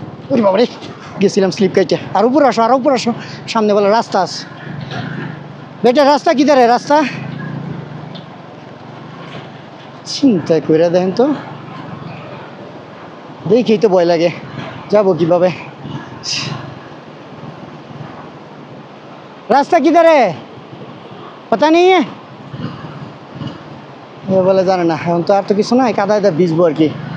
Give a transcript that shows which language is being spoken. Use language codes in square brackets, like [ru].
[bn] ওরে বাবারে, গেছিলাম স্লিপ কাইটে। আর উপর আসো, আর উপর আসো, সামনে বলে রাস্তা আছে। [hi] বেটা রাস্তা কিধারে? [bn] রাস্তা চিন্তা করে দেখেন তো, দেখেই তো ভয় লাগে, যাবো কিভাবে? [hi] রাস্তা কিধারে पता नहीं है। [bn] বলে জানে না। এখন তো আর তো কিছু নাই, কাদায় ভিজবো আর কি।